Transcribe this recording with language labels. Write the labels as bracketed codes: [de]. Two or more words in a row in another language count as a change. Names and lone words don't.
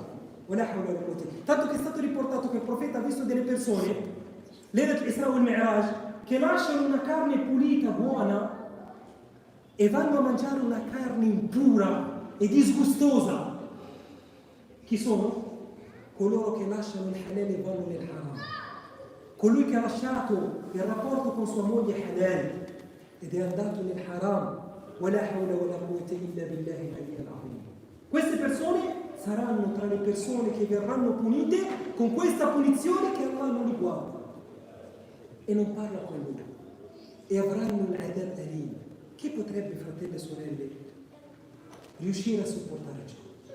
[it] Tanto che è stato riportato che il profeta ha visto delle persone [ar] ليلة الإسراء والمعراج, [it] che lasciano una carne pulita, buona, e vanno a mangiare una carne impura e disgustosa. Chi sono? Coloro che lasciano il halal e vanno nel haram. Colui che ha lasciato il rapporto con sua moglie halal ed è andato nel haram. [ar] وَلَا حَوْلَ وَلَا قُوَّةَ إِلَّا بِاللَّهِ الْعَلِيِّ الْعَظِيمِ. [it] Queste persone saranno tra le persone che verranno punite con questa punizione che Allah non li guarda e non parla con loro e avranno un [ar] عذاب أليم. [it] Chi potrebbe, fratelli e sorelle, riuscire a sopportare ciò?